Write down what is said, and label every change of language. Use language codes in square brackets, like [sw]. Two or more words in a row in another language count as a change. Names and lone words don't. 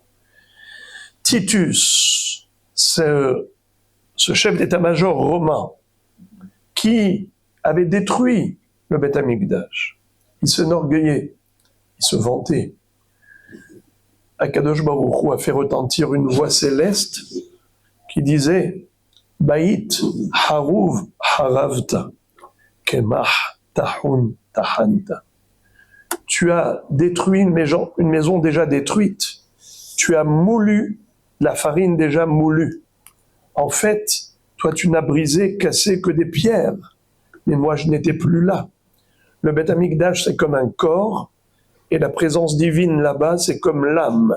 [fr] Titus, ce chef d'état-major romain, qui avait détruit le Beth Amikdash, il s'enorgueillait, il se vantait, [he] הקדוש ברוך הוא [fr] a fait retentir une voix céleste qui disait « [he] בית חרוב החרבת, קמח טחון טחנת [fr] » Tu as détruit une maison déjà détruite. Tu as moulu la farine déjà moulue. En fait, toi tu n'as brisé, cassé que des pierres. Mais moi je n'étais plus là. Le Beth Amikdash c'est comme un corps, et la présence divine là-bas c'est comme l'âme.